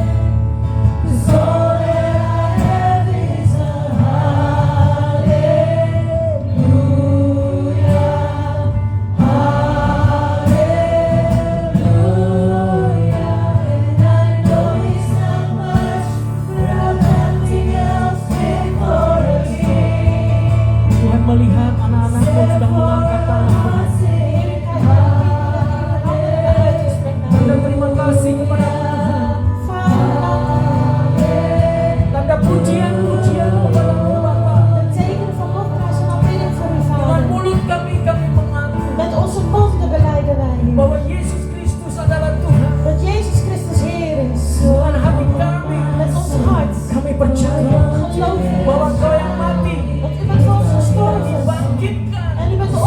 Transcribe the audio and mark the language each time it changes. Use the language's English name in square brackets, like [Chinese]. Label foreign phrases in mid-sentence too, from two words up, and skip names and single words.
[English] 'Cause all that I have is a hallelujah, hallelujah. And I know it's not much, but I've nothing else fit for a king. [Indonesian] Tuhan melihat anak-anakmu sedang mengangkat tangan. Tanda terima kasih kepada Tuhan. Tanda pujian-pujian kepada Bapa. [Dutch] Een teken van lofprijs en aanbidding voor uw [Indonesian] Dengan [Dutch] Vader. [Indonesian] mulut kami mengaku [Dutch] Met onze monden belijden wij u [Indonesian] bahwa Yesus Kristus adalah Tuhan. [Dutch] dat Jezus Christus Heer is. [Indonesian] Dengan hati kami [Dutch] Met ons hart [Indonesian] kami percaya [Dutch] geloven [Indonesian] bahwa Engkau yang mati [Dutch] dat u bent voor ons gestorven [Indonesian] dibangkitkan [Dutch] en u bent